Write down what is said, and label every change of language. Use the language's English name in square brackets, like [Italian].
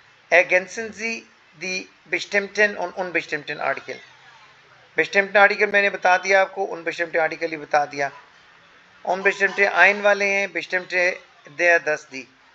[German] Ergänzen Sie die bestimmten und unbestimmten Artikel। [Hindi] bestimmte article मैंने बता दिया आपको, unbestimmte आर्टिकल ही बता दिया। unbestimmte ein वाले हैं, bestimmte der das die।